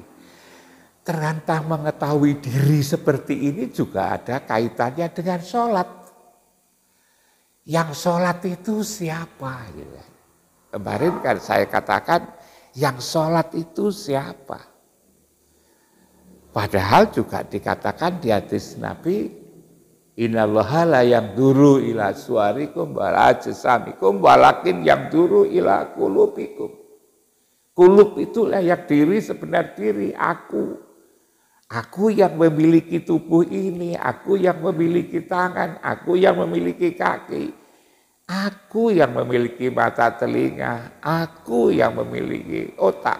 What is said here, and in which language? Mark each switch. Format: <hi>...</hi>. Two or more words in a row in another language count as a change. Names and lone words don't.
<id>Ternyata mengetahui diri seperti ini juga ada kaitannya dengan sholat. Yang sholat itu siapa? Kemarin kan saya katakan yang sholat itu siapa? Padahal juga dikatakan di hadis Nabi,</id> <ar>إن الله لا ينظر إلى صوركم ولا أجسامكم ولكن ينظر إلى قلوبكم.</ar> <id>Kulub itu layak diri, sebenar diri, aku. Aku yang memiliki tubuh ini, aku yang memiliki tangan, aku yang memiliki kaki, aku yang memiliki mata telinga, aku yang memiliki otak.</id>